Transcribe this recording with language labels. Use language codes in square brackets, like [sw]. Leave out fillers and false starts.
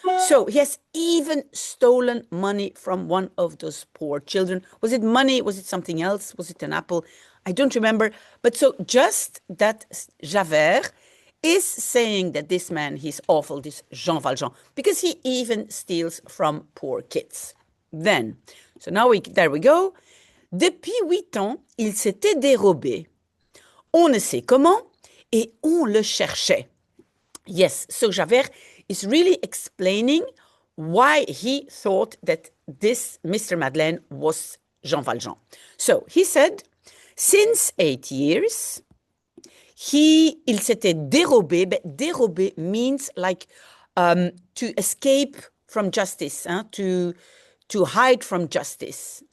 [en] So he has even stolen money from one of those poor children. Was it money? Was it something else? Was it an apple? I don't remember. But so just that Javert is saying that this man, he's awful, this Jean Valjean, because he even steals from poor kids. Then, so now there we go. [fr] Depuis 8 ans, il s'était dérobé. On ne sait comment, et on le cherchait. [en] Yes, so Javert is really explaining why he thought that this Mr. Madeleine was Jean Valjean. So he said, since 8 years, [fr] il s'était dérobé, [en] but dérobé means like to escape from justice, to hide from justice.